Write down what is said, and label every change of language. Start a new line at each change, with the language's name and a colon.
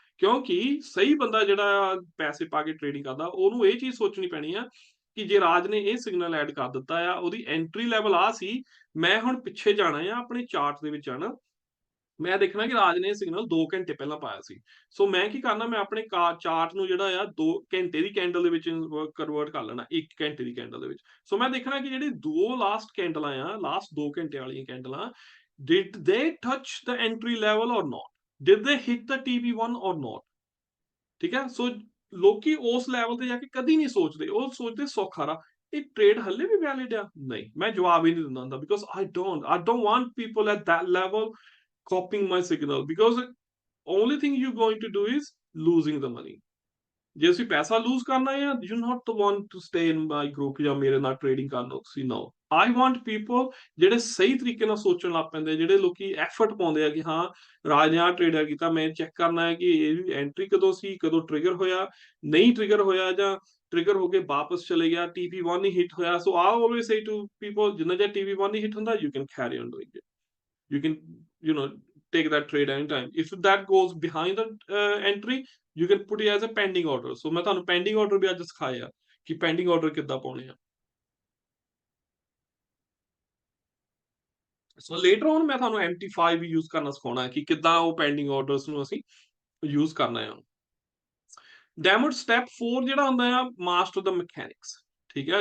Punjabi: ਕਿਉਂਕਿ ਸਹੀ ਬੰਦਾ ਜਿਹੜਾ ਪੈਸੇ ਪਾ ਕੇ ਟ੍ਰੇਡਿੰਗ ਕਰਦਾ, ਉਹਨੂੰ ਇਹ ਚੀਜ਼ ਸੋਚਣੀ ਪੈਣੀ ਆ ਕਿ ਜੇ ਰਾਜ ਨੇ ਇਹ ਸਿਗਨਲ ਐਡ ਕਰ ਦਿੱਤਾ ਆ, ਉਹਦੀ ਐਂਟਰੀ ਲੈਵਲ ਆ ਸੀ, ਮੈਂ ਹੁਣ ਪਿੱਛੇ ਜਾਣਾ ਆ, ਆਪਣੇ ਚਾਰਟ ਦੇ ਵਿੱਚ ਜਾਣਾ, ਮੈਂ ਦੇਖਣਾ ਕਿ ਰਾਜ ਨੇ ਇਹ ਸਿਗਨਲ 2 ਘੰਟੇ ਪਹਿਲਾਂ ਪਾਇਆ ਸੀ। ਸੋ ਮੈਂ ਕੀ ਕਰਨਾ, ਮੈਂ ਆਪਣੇ ਚਾਰਟ ਨੂੰ ਜਿਹੜਾ ਆ 2 ਘੰਟੇ ਦੀ ਕੈਂਡਲ ਦੇ ਵਿੱਚ ਕਨਵਰਟ ਕਰ ਲੈਣਾ 1 ਘੰਟੇ ਦੀ ਕੈਂਡਲ ਦੇ ਵਿੱਚ। ਸੋ ਮੈਂ ਦੇਖਣਾ ਕਿ ਜਿਹੜੀ 2 ਲਾਸਟ ਕੈਂਡਲਾਂ ਆ, ਲਾਸਟ 2 ਘੰਟੇ ਵਾਲੀਆਂ ਕੈਂਡਲਾਂ,
English: did they touch the entry level or not, did they hit the TP1 or not।
Punjabi: ਠੀਕ ਹੈ। ਸੋ ਲੋਕੀ ਉਸ ਲੈਵਲ ਤੇ ਜਾ ਕੇ ਕਦੀ ਨਹੀਂ ਸੋਚਦੇ, ਉਹ ਸੋਚਦੇ ਸੌਖਾ ਰਾ ਇਹ ਟ੍ਰੇਡ ਹੱਲੇ ਵੀ ਵੈਲਿਡ ਆ। ਨਹੀਂ, ਮੈਂ ਜਵਾਬ ਹੀ ਨਹੀਂ ਦਿੰਦਾ ਹੁੰਦਾ,
English: Because I don't want people at that level copying my signal, because only thing you're going to do is losing the money।
Punjabi: ਜੇ ਅਸੀਂ ਪੈਸਾ ਲੂਜ਼ ਕਰਨਾ ਹੈ,
English: you not want to stay in my group
Punjabi: ਜਾਂ ਮੇਰੇ ਨਾਲ trading ਕਰਨਾ ਤੁਸੀਂ ਨੋ।
English: I want people
Punjabi: ਜਿਹੜੇ ਸਹੀ ਤਰੀਕੇ ਨਾਲ ਸੋਚਣ ਲੱਗ ਪੈਂਦੇ, ਜਿਹੜੇ ਲੋਕੀ ਐਫਰਟ ਪਾਉਂਦੇ ਆ ਕਿ ਹਾਂ ਰਾਜ ਨੇ ਆਹ ਟ੍ਰੇਡਰ ਕੀਤਾ, ਮੈਂ ਚੈੱਕ ਕਰਨਾ ਹੈ ਕਿ ਇਹ ਐਂਟਰੀ ਕਦੋਂ ਸੀ, ਕਦੋਂ ਟ੍ਰਿਗਰ ਹੋਇਆ, ਨਹੀਂ ਟ੍ਰਿਗਰ ਹੋਇਆ, ਜਾਂ ਟ੍ਰਿਗਰ ਹੋ ਕੇ ਵਾਪਸ ਚਲੇ ਗਿਆ, TP1 ਹੀ ਹਿੱਟ ਹੋਇਆ।
English: so I always say to people,
Punjabi: ਜਿੰਨਾ ਚਿਰ TP1 ਨਹੀਂ ਹਿੱਟ ਹੁੰਦਾ,
English: You can carry on doing it, you can, you know, take that trade anytime। if that goes behind the entry, you can put it as a pending order।
Punjabi: so ਮੈਂ ਤੁਹਾਨੂੰ pending order ਵੀ ਅੱਜ ਸਿਖਾਇਆ ਕਿ pending order ਕਿੱਦਾਂ ਪਾਉਣੇ ਆ।
English: so later on
Punjabi: ਮੈਂ ਤੁਹਾਨੂੰ MT5 ਵੀ ਯੂਜ਼ ਕਰਨਾ ਸਿਖਾਉਣਾ ਹੈ ਕਿ ਕਿੱਦਾਂ ਉਹ pending orders ਨੂੰ ਅਸੀਂ ਯੂਜ਼ ਕਰਨਾ ਆ। ਡੈਮੋ ਸਟੈਪ 4 ਜਿਹੜਾ ਹੁੰਦਾ ਆ, ਮਾਸਟਰ ਦਾ ਮਕੈਨਿਕਸ। ਠੀਕ ਹੈ।